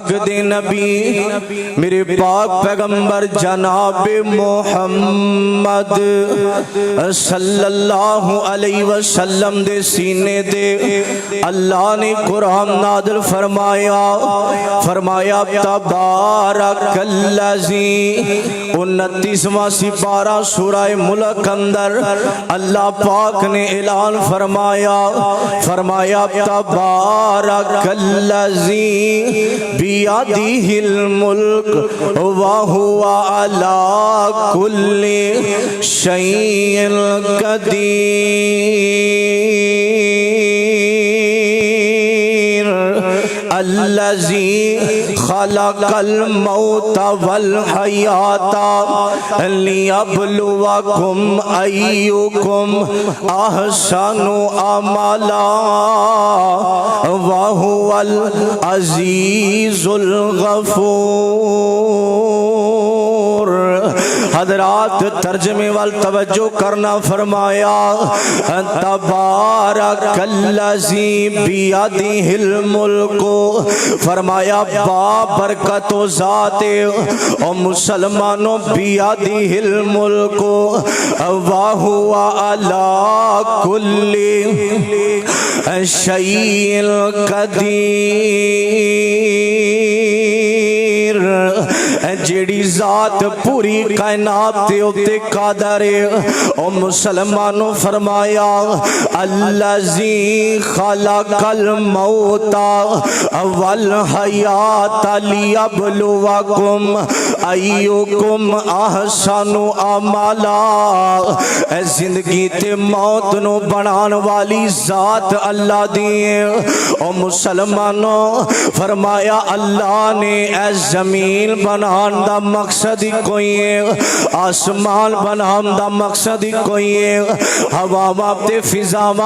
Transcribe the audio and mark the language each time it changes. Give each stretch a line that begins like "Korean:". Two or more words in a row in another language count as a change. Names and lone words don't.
Punjabi: دے نبی میرے پاک پیغمبر جناب محمد
Arabic: صلى الله عليه وسلم
Punjabi: دے سینے دے اللہ نے قرآن نازل فرمایا فرمایا تبارک الذی 29واں سپارہ سورہ ملک اندر اللہ پاک نے اعلان فرمایا فرمایا
Arabic: تبارك الذي بيده الملك وهو على كل شيء قدير الذي خلق الموت والحياة ليبلوكم أيكم أحسن عملا وهو العزيز الغفور.
Punjabi: حضرات ترجمے ول توجہ کرنا فرمایا
Arabic: تبارك الذي بيده الملك
Punjabi: فرمایا بابرکت ذات اے او مسلمانو
Arabic: بيده الملك وهو على كل شيء قدير.
Punjabi: جہڑی ذات پوری کائنات دے اتے قادر ہے او مسلمانو فرمایا
Arabic: الذي خلق الموت والحياة ليبلوكم أيكم أحسن عملا.
Punjabi: زندگی تے موت نوں بنان والی ذات اللہ دی ہے او مسلمانو فرمایا اللہ نے ایہ زمین بنان دا مقصد ہی کوئی ہے آسمان بنان دا مقصد ہی کوئی ہے ہواواں تے فضاواں